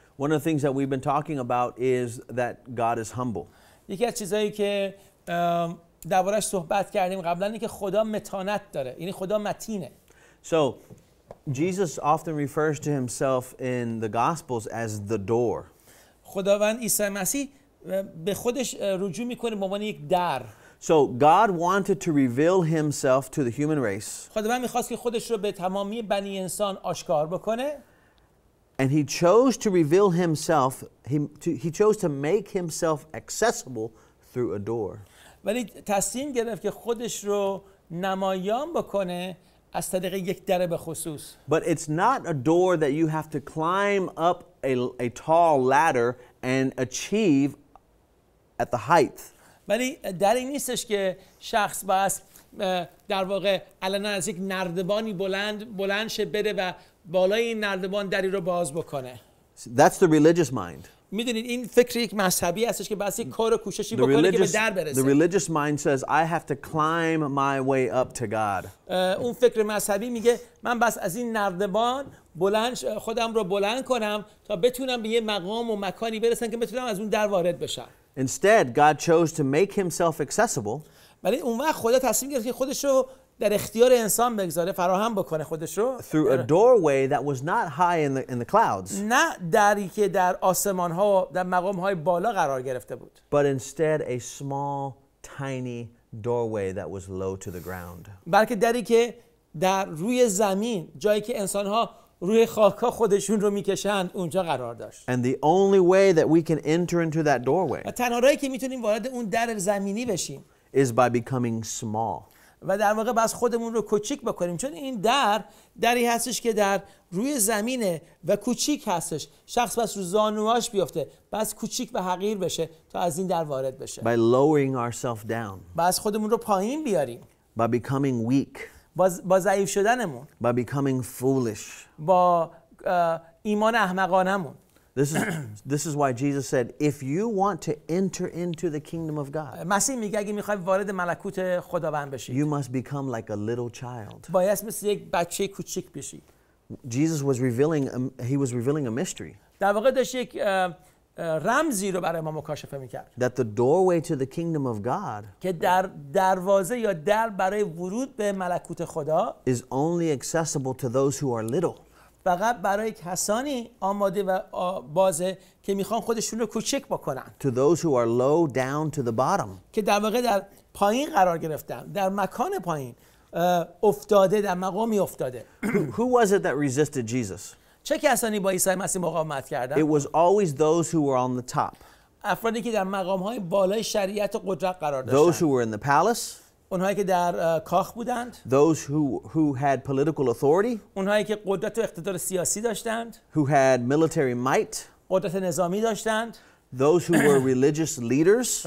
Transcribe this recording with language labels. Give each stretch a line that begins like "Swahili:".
English: One of the things that we've been talking about is that God is humble.
Persian: یکی از چیزایی که دربارش صحبت کردیم قبلا اینه که خدا متانت داره، یعنی خدا متینه.
English: So Jesus often refers to himself in the Gospels as the door.
Persian: خداوند عیسی مسیح به خودش رجوع میکنه به عنوان یک در.
English: So God wanted to reveal himself to the human race.
Persian: خداوند میخواست که خودش رو به تمامی بنی انسان آشکار بکنه.
English: And he chose to reveal himself, he chose to make himself accessible through a door.
Persian: ولی تصمیم گرفت که خودش رو نمایان بکنه از طریق یک در به خصوص.
English: But it's not a door that you have to climb up a tall ladder and achieve at the height.
Persian: ولی در این نیستش که شخص باید در واقع علنا از یک نردبانی بلند شه بره و بالای این نردبان دری رو باز بکنه.
English: That's the religious mind.
Persian: میدونید این فکر یک مذهبی هستش که باید یک کار و کوششی بکنه که به در برسه.
English: The religious mind says I have to climb my way up to God.
Persian: اون فکر مذهبی میگه من بس از این نردبان خودم رو بلند کنم تا بتونم به یه مقام و مکانی برسم که بتونم از اون در وارد بشم.
English: Instead, God chose to make himself accessible.
Persian: ولی اون وقت خدا تصمیم گرفت که خودش رو در اختیار انسان بگذاره، فراهم بکنه خودش رو.
English: Through a doorway that was not high in the clouds.
Persian: نه دری که در آسمان ها و در مقام های بالا قرار گرفته بود.
English: But instead a small, tiny doorway that was low to the ground.
Persian: بلکه دری که در روی زمین، جایی که انسان ها روی خاک‌ها خودشون رو میکشند، اونجا قرار داشت.
English: And the only way that we can enter into that doorway
Persian: تنها راهی که میتونیم وارد اون در زمینی بشیم
English: is by becoming small.
Persian: و در واقع بس خودمون رو کوچیک بکنیم، چون این دری هستش که در روی زمینه و کوچیک هستش. شخص بس رو زانوهاش بیفته، بس کوچیک و حقیر بشه تا از این در وارد بشه.
English: By lowering ourselves down.
Persian: بس خودمون رو پایین بیاریم.
English: By becoming weak.
Persian: با ضعیف شدنمون.
English: By becoming foolish.
Persian: با ایمان احمقانمون.
English: This is why Jesus said, if you want to enter into the kingdom of God,
Persian: مسیح میگه اگه میخوای وارد ملکوت خداوند بشی،
English: you must become like a little child.
Persian: باید مثل یک بچه کوچیک بشی.
English: Jesus was revealing a mystery.
Persian: در واقع داشت یک رمزی رو برای ما مکاشفه میکرد.
English: That the doorway to the kingdom of God
Persian: که دروازه یا در برای ورود به ملکوت خدا
English: is only accessible to those who are little.
Persian: فقط برای کسانی آماده و بازه که میخوان خودشون رو کوچک بکنن.
English: To those who are low down to the bottom.
Persian: که در واقع در پایین قرار گرفتن، در مکان پایین افتاده، در مقامی افتاده.
English: Who was it that resisted Jesus?
Persian: چه کسانی با عیسی مسیح مقاومت کردند؟
English: It was always those who were on the top.
Persian: افرادی که در مقام‌های بالای شریعت و قدرت قرار
English: Those
Persian: داشتند.
English: who were in the palace.
Persian: اونهایی که در کاخ بودند.
English: Those who had political authority.
Persian: اونهایی که قدرت و اقتدار سیاسی داشتند.
English: Who had military might.
Persian: قدرت نظامی داشتند.
English: Those who were religious leaders.